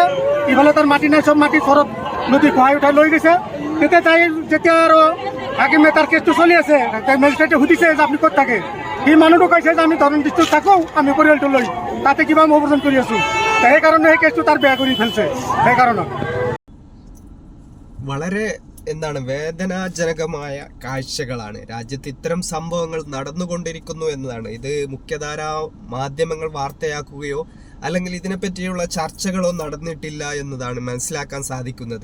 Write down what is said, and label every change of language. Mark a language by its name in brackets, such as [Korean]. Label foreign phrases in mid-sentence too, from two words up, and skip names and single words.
[Assamese] ইফালে তাৰ মাটি নাই, চব মাটি ঘৰত নদী খহাই উঠাই লৈ গৈছে। যেতিয়া আৰু হাকিমে তাৰ কেছটো চলি আছে, মেজিষ্ট্ৰেটে সুধিছে যে আপুনি ক'ত থাকে। সি মানুহটো কৈছে যে আমি দৰং ডিষ্ট্ৰিক্টত থাকোঁ, আমি পৰিয়ালটো লৈ তাতে কিবা অপাৰেশ্যন কৰি আছোঁ। সেইকাৰণে সেই കേছটো তাৰ বেয়া কৰি ফেলছে। সেইকাৰণত [Malayalam] വളരെ വേദനാജനകമായ കാഴ്ചകളാണ് രാജ്യത്ത് ഇത്തരം സംഭവങ്ങൾ നടന്നുകൊണ്ടിരിക്കുന്നു എന്നതാണ്. ഇത് മുഖ്യധാരാ മാധ്യമങ്ങൾ വാർത്തയാക്കുകയോ അല്ലെങ്കിൽ ഇതിനെപ്പറ്റിയുള്ള ചർച്ചകളോ നടന്നിട്ടില്ല എന്നതാണ് മനസ്സിലാക്കാൻ സാധിക്കുന്നത്.